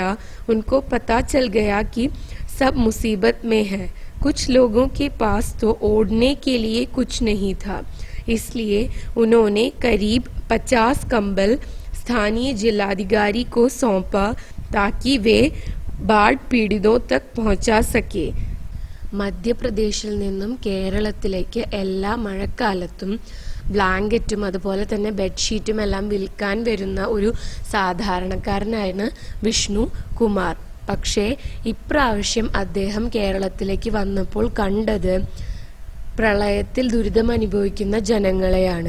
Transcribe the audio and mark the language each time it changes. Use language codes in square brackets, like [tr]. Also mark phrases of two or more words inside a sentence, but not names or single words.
[hi] उनको पता चल गया कि सब मुसीबत में है. कुछ लोगों के पास तो ओढ़ने के लिए कुछ नहीं था, इसलिए उन्होंने करीब 50 कंबल स्थानीय जिलाधिकारी को सौंपा ताकि वे बाढ़ पीड़ितों तक पहुंचा सके. [ml] മധ്യപ്രദേശിൽ നിന്നും കേരളത്തിലേക്ക് എല്ലാ മഴക്കാലത്തും ബ്ലാങ്കറ്റും അതുപോലെ തന്നെ ബെഡ്ഷീറ്റും എല്ലാം വിൽക്കാൻ വരുന്ന ഒരു സാധാരണക്കാരനാണ് വിഷ്ണു കുമാർ. പക്ഷേ ഇപ്രാവശ്യം അദ്ദേഹം കേരളത്തിലേക്ക് വന്നപ്പോൾ കണ്ടത് പ്രളയത്തിൽ ദുരിതം അനുഭവിക്കുന്ന ജനങ്ങളെയാണ്.